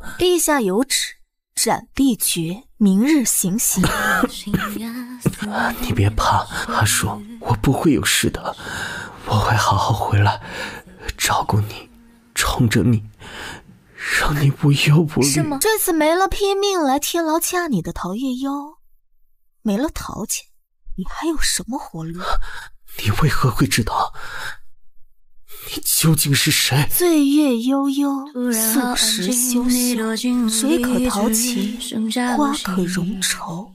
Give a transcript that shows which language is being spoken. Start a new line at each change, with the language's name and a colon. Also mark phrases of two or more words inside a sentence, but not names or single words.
Chinese: 陛下有旨，斬必決，明日行刑。你別怕，阿叔，我不會有事的，我會好好回來，照顧你，寵着你，讓你無憂無慮。是嗎？這次沒了拼命來天牢嫁你的陶月幽，沒了陶家，你還有什麼活路？你為何會知道？你究竟是誰？歲月悠悠，素食修修，水可淘情，花可容愁。